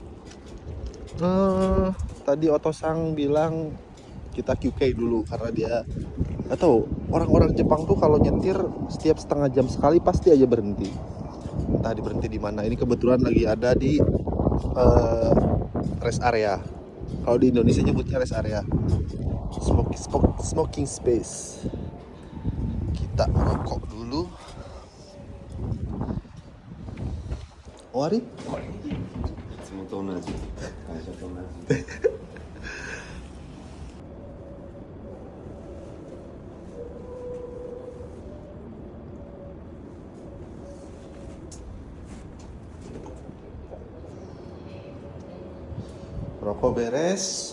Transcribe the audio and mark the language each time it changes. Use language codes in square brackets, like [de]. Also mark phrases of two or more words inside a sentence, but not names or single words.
[id] Tadi Otosang bilang kita QK dulu karena dia atau orang-orang Jepang tuh kalau nyetir setiap setengah jam sekali pasti aja berhenti. Entah berhenti di mana. Ini kebetulan lagi ada di [en] rest area. [id] Kalau di Indonesia nyebutnya [en] rest area. Smoking space. [id] Kita rokok dulu. Owari? [ja] いつもと同じ会社と同じ [id] Rokok beres.